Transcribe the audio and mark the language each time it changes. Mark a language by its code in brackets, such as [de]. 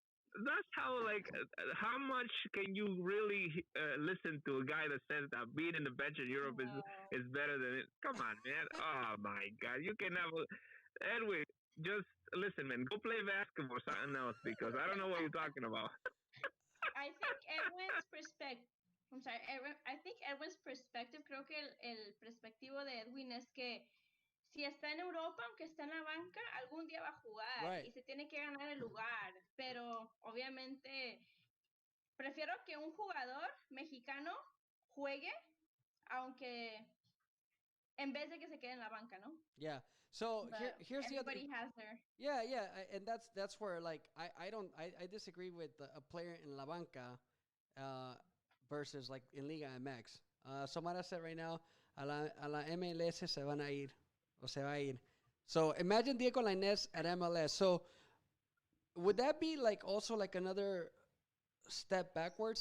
[en] That's how, like, how much can you really listen to a guy that says that being in the bench in Europe is better than it? Come on, man. Oh, my God. You can have Edwin, just listen, man. Go play basketball or something else, because I don't know what you're talking about. I think Edwin's perspective... I'm sorry. I think Edwin's perspective, [es] creo que el perspectivo de Edwin es que si está en Europa, aunque está en la banca, algún día va a jugar y se tiene que ganar el lugar. Pero obviamente prefiero que un jugador mexicano juegue, aunque en vez de que se quede en la banca, ¿no? [en] Yeah. So here's the other. Everybody has their. Yeah, and that's where like I disagree with a player in la banca versus like in Liga MX. Somara said right now [es] a la MLS se van a ir. O se va a ir. [en] So imagine Diego Lainez at MLS. So would that be like also like another step backwards?